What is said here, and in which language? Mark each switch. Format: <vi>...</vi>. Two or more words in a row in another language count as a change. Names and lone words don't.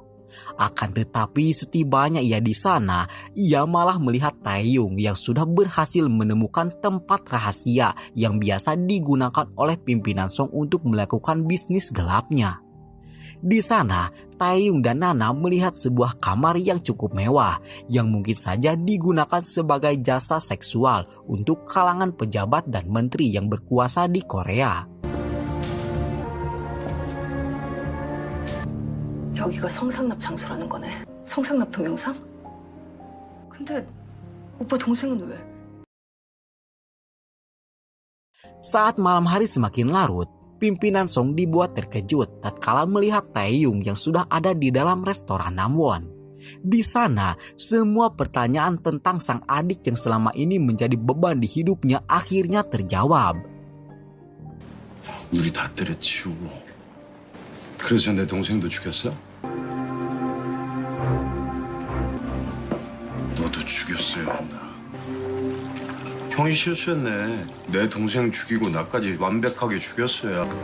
<id>Akan tetapi setibanya ia di sana, ia malah melihat Taeyong yang sudah berhasil menemukan tempat rahasia yang biasa digunakan oleh pimpinan Song untuk melakukan bisnis gelapnya. Di sana, Taeyong dan Nana melihat sebuah kamar yang cukup mewah yang mungkin saja digunakan sebagai jasa seksual untuk kalangan pejabat dan menteri yang berkuasa di Korea.</id> <ko>여기가 성상납 장소라는 거네. 성상납 동영상? 근데 오빠 동생은 왜?</ko> <id>Saat malam hari semakin larut, pimpinan Song dibuat terkejut tatkala melihat Taeyong yang sudah ada di dalam restoran Nanwon. Di sana, semua pertanyaan tentang sang adik yang selama ini menjadi beban di hidupnya akhirnya terjawab.</id> <ko>우리 다 때려치우고 그래서 내 동생도 죽였어? 너도 죽였어야 한다. 형이 실수했네. 내 동생 죽이고 나까지 완벽하게 죽였어야.</ko>